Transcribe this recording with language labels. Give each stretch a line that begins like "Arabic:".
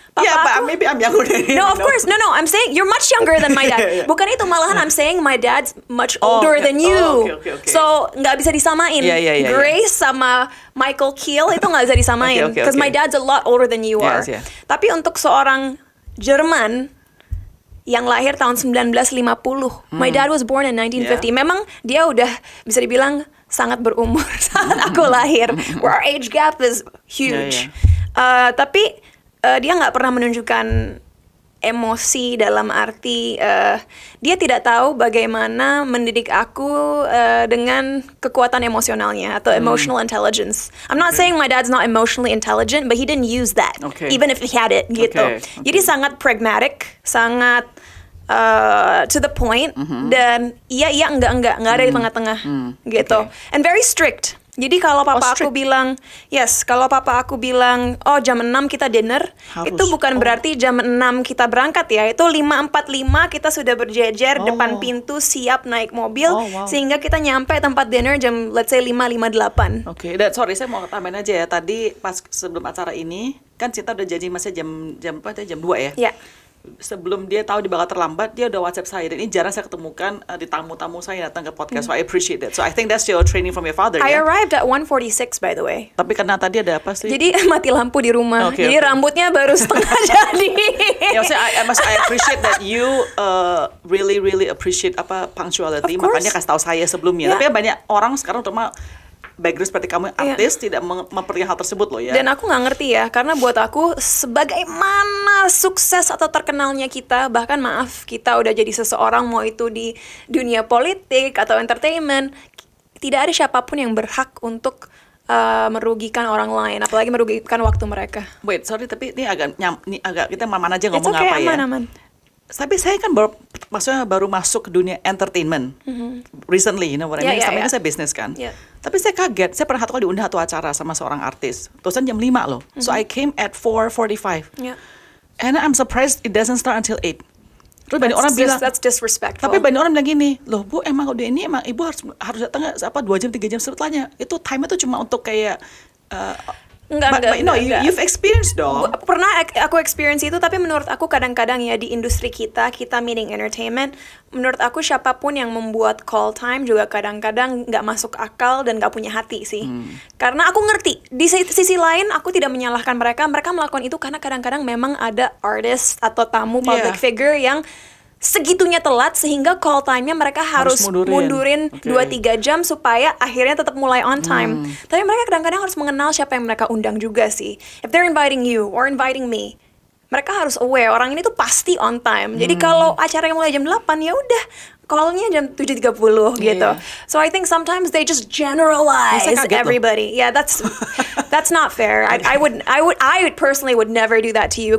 English: But maybe I'm younger than him. No, of course. No. I'm saying you're much younger than my dad.
Indonesian: Bukan itu, malahan
English: I'm saying my dad's much older than you. Okay.
Indonesian: So nggak bisa disamain. Grace sama Michael Kiel itu nggak bisa disamain.
English: Because my dad's a lot older than you are.
Indonesian: Tapi untuk seorang Jerman yang lahir tahun 1950,
English: my dad was born in 1950.
Indonesian: Memang dia udah bisa dibilang sangat berumur saat aku lahir.
English: Where our age gap is huge.
Indonesian: Tapi dia nggak pernah menunjukkan emosi dalam arti dia tidak tahu bagaimana mendidik aku dengan kekuatan emosionalnya atau emotional intelligence.
English: I'm not saying my dad's not emotionally intelligent, but he didn't use that, even if he had it gitu.
Indonesian: Jadi sangat pragmatic, sangat to the point, dan iya enggak ada di tengah-tengah gitu.
English: And very strict.
Indonesian: Jadi kalau papa aku bilang, kalau papa aku bilang, oh jam 6 kita dinner, itu bukan berarti jam 6 kita berangkat ya. Itu 5:45 kita sudah berjejer depan pintu siap naik mobil, sehingga kita nyampe tempat dinner jam
English: let's say
Indonesian: 5:58. Oke, sorry saya mau tambahin aja ya. Tadi pas sebelum acara ini, kan Cinta udah janji masih jam 2 ya? Iya. Sebelum dia tahu dia bakal terlambat, dia udah WhatsApp saya, dan ini jarang saya ketemukan di tamu-tamu saya datang ke podcast.
English: So I appreciate that. So I think that's your training from your father. I arrived at 1:46 by the way.
Indonesian: Tapi karena tadi ada apa sih? Jadi mati lampu di rumah. Jadi rambutnya baru setengah jadi.
English: Ya, I appreciate that you really appreciate punctuality.
Indonesian: Makanya kasih tahu saya sebelumnya. Tapi banyak orang sekarang terutama background seperti kamu artis tidak memperlihatkan hal tersebut loh ya. Dan aku nggak ngerti ya, karena buat aku sebagaimana sukses atau terkenalnya kita, bahkan maaf kita udah jadi seseorang, mau itu di dunia politik atau entertainment, tidak ada siapapun yang berhak untuk merugikan orang lain, apalagi merugikan waktu mereka.
English: Wait, sorry,
Indonesian: tapi ini agak kita mana aja ngomong apa ya? Aman. Tapi saya kan baru masuk ke dunia entertainment
English: recently, you know what I mean?
Indonesian: Selama ini saya bisnis kan. Tapi saya kaget, saya pernah satu kali diundang satu acara sama seorang artis. Terusan jam 5 loh.
English: So I came at 4:45. And I'm surprised it doesn't start until 8.
Indonesian: Terus banyak orang bilang,
English: that's disrespectful.
Indonesian: Tapi banyak orang bilang gini, loh Bu, emang udah ini ibu harus datang 2 jam 3 jam setelahnya. Itu time itu cuma untuk kayak Enggak.
English: You've experienced dong.
Indonesian: Pernah aku experience itu, tapi menurut aku kadang-kadang ya di industri kita meeting entertainment, menurut aku siapapun yang membuat call time juga kadang-kadang nggak masuk akal dan nggak punya hati sih. Karena aku ngerti, di sisi lain aku tidak menyalahkan mereka melakukan itu karena kadang-kadang memang ada artist atau tamu public figure yang segitunya telat sehingga call time-nya mereka harus mundurin 2-3 jam supaya akhirnya tetap mulai on time. Tapi mereka kadang-kadang harus mengenal siapa yang mereka undang juga sih.
English: If they're inviting you or inviting me,
Indonesian: mereka harus aware orang ini tuh pasti on time. Jadi kalau acaranya mulai jam 8 ya udah call-nya jam 7.30 gitu.
English: So I think sometimes they just generalize everybody. Yeah, that's not fair. I personally would never do that to you.